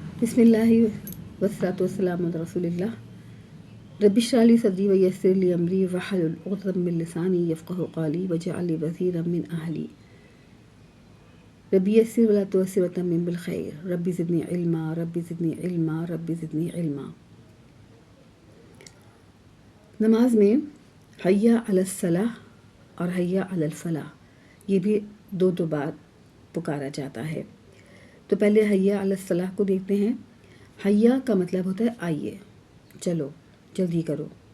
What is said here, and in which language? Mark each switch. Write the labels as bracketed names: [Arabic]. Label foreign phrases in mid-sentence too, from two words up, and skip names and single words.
[Arabic] بسم الله والصلاة والسلام على رسول الله. رب اشرح لي صدري ويسر لي أمري واحلل عقدة من لساني يفقهوا قولي واجعل لي وزيرا من أهلي. رب يسر ولا تعسر وتمم بالخير. رب زدني علما، رب زدني علما، رب زدني علما. [Hindi] नमाज में [Arabic] حي على الصلاة [Hindi] और [Arabic] حي على الفلاح [Hindi] ये भी दो बार पुकारा जाता है। तो पहले [Arabic] حي على الصلاة [Hindi] को देखते हैं। हय्या का मतलब होता है आइए, चलो, जल्दी करो।